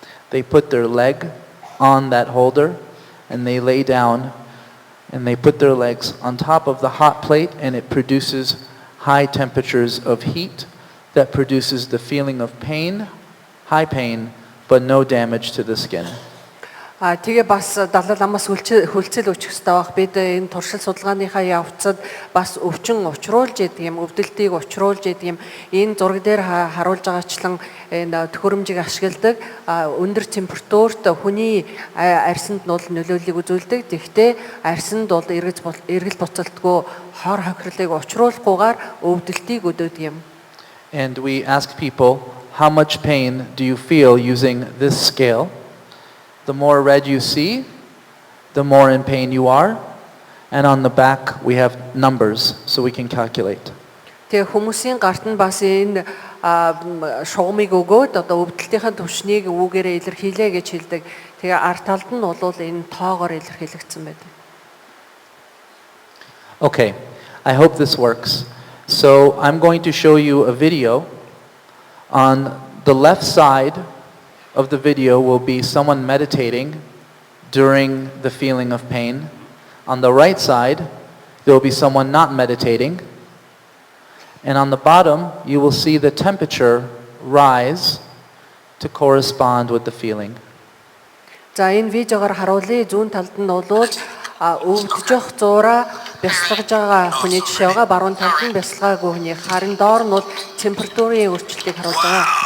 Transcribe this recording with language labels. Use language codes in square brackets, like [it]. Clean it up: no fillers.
[en] They put their leg on that holder and they lay down and they put their legs on top of the hot plate, and it produces high temperatures of heat that produces the feeling of pain, high pain, but no damage to the skin. [mn] Тэгээ бас Далай ламаас хүлцэл өчөх хэрэгтэй байх. Бид энэ туршил судалгааныхаа явцад бас өвчин учруулж идэг юм, өвдөлтийг учруулж идэг юм. Энэ зураг дээр харуулж байгаачлан энэ төхөөрөмжийг ашигладаг өндөр температурт хүний арьсанд нь нөлөөллийг үзүүлдэг. Тэгэхдээ арьсанд бол эргэл буцалтгүй хор хохирлыг учруулахгүйгээр өвдөлтийг өдөөдөг юм. [en] And we ask people, how much pain do you feel using this scale? The more red you see, the more in pain you are. And on the back, we have numbers, so we can calculate. [mn] Тэгээ хүмүүсийн гарт нь бас энэ шугамыг өгөөд одоо өвдөлтийн түвшнийг үүгээрээ илэрхийлээ гэж хэлдэг. Тэгээ арт талд нь бол энэ тоогоор илэрхийлэгдсэн байдаг. [en] Okay, I hope this works. So I'm going to show you a video. On the left side of the video will be someone meditating during the feeling of pain. On the right side, there will be someone not meditating. And on the bottom, you will see the temperature rise to correspond with the feeling. [mn] За энэ видеогоор харуулъя. Зүүн талд нь бол өвдөж явах зураа бясалгаж байгаа хүний жишээ байгаа. Баруун талд нь бясалгаагүй хүний. Харин доор нь бол температурын өөрчлөлтийг харуулж байгаа.